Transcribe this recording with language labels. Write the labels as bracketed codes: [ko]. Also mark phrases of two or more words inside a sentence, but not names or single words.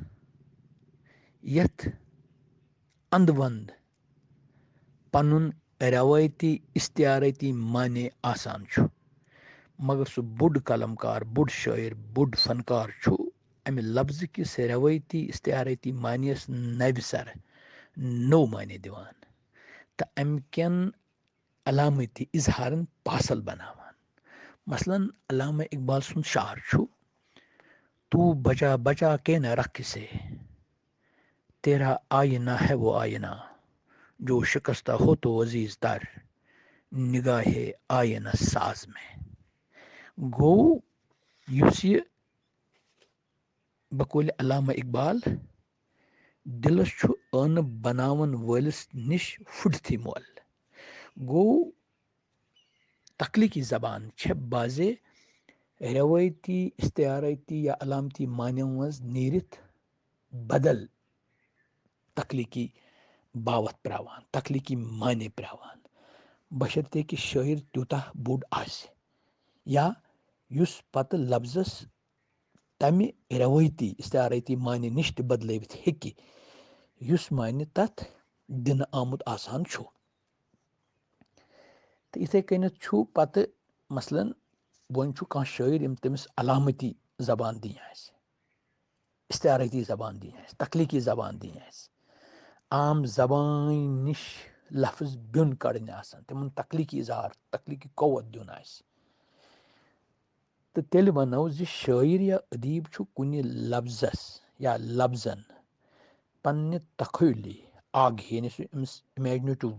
[ks] यथ अंदवंद पनुन रवायती इस्तियारती माने आसान छु मगर सह बोड कलमकार बोड शायर बोड फनकार छु अमे लफ्ज किस रवायती इस्तियारती मानियस नव सर नो माने दिवान तो अमकन अलामती इजहारन पासल बनावान। मसलन अल्लामा इकबाल सुन शार छु [ur] تو بچا بچا کے نہ رکھ سے تیرا آئینہ ہے وہ آئینہ جو شکستہ ہو تو عزیز تر نگاہ آئینہ ساز میں. [ks] गो युस ये बकौल अल्लामा इकबाल दिलस छु अन बनावन वलिस निश फुटथी मोल। गो तख्लीकी ज़बान छे बाजे रवायती इस्तियारती या अलामती माने मज नीरित बदल तख्लीकी बावत प्रावान तख्लीकी माने प्रावान बशर्ते कि शायर त्यूता बोड आसे या युस पत लफ्जस तमे रवायती इस्तियारती माने निश बदलवित हेकि युस माने तथ दिन आमुत आसान छु। तो इथे कनित छु पत मसलन वन छु कह शायर यम तमिस अलामती जबान दी इस्तियारती जबान दी तख्लीकी जबान दी आम जबान निश लफ्ज बिन कड़न तिमन तख्लीकी इजहार तख्लीकी कौवत दिन तो तेल वनो जी शायर या अदीब छु कुन लफ्जस या लफ्जन पन्ने तखयली आग यानी इमेजिनेटिव